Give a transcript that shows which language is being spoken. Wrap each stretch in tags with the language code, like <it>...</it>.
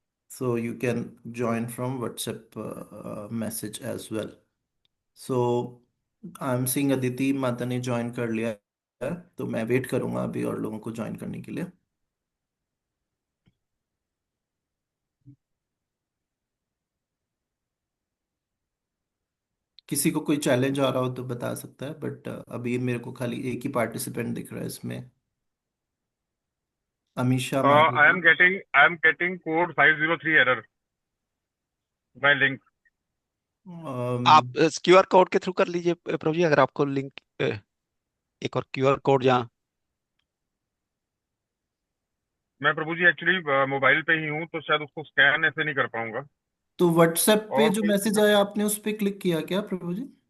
<en>So you can join from WhatsApp message as well. So I'm seeing</en> <hi>Aditi माता ने join कर लिया है, तो मैं वेट करूंगा अभी और लोगों को ज्वाइन करने के लिए। किसी को कोई चैलेंज आ रहा हो तो बता सकता है, बट अभी मेरे को खाली एक ही पार्टिसिपेंट दिख रहा है इसमें, Amisha Madhav.</hi> <en>I am getting code 503 error by link.</en> <hi>आप क्यूआर कोड के थ्रू कर लीजिए प्रभु जी, अगर आपको लिंक एक और क्यूआर कोड जहाँ। मैं प्रभु जी एक्चुअली मोबाइल पे ही हूँ, तो शायद उसको स्कैन ऐसे नहीं कर पाऊंगा। तो व्हाट्सएप पे और जो कोई मैसेज आया आपने उस पे क्लिक किया क्या प्रभु जी?</hi>